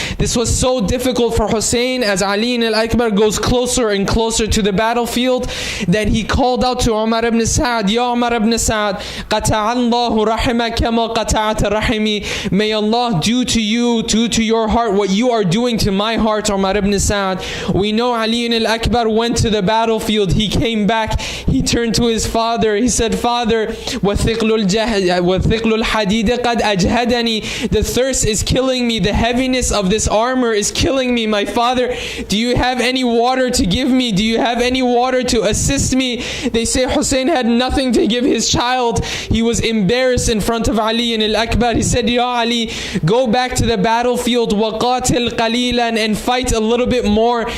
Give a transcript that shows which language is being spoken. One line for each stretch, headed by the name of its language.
English: This was so difficult for Hussein as Ali al-Akbar goes closer and closer to the battlefield that he called out to Umar ibn Sa'ad, Ya Umar ibn Sa'ad,
Arabic: قَتَعَ اللَّهُ رَحِمَكَ كَمَا قَتَعَتَ رَحِمِي.
English: May Allah do to you, do to your heart what you are doing to my heart, Umar ibn Sa'ad. We know Ali al-Akbar went to the battlefield. He came back, he turned to his father. He said, Father,
Arabic: وَثِقْلُ الْحَدِيدِ قَدْ أَجْهَدَنِي.
English: The thirst is killing me. The heaviness of this armor is killing me. My father, do you have any water to give me? Do you have any water to assist me? They say Hussein had nothing to give his child. He was embarrassed in front of Ali al-Akbar. He said, Ya Ali, go back to the battlefield,
Arabic: وَقَاتِلْ قَلِيلًا,
English: and fight a little bit more.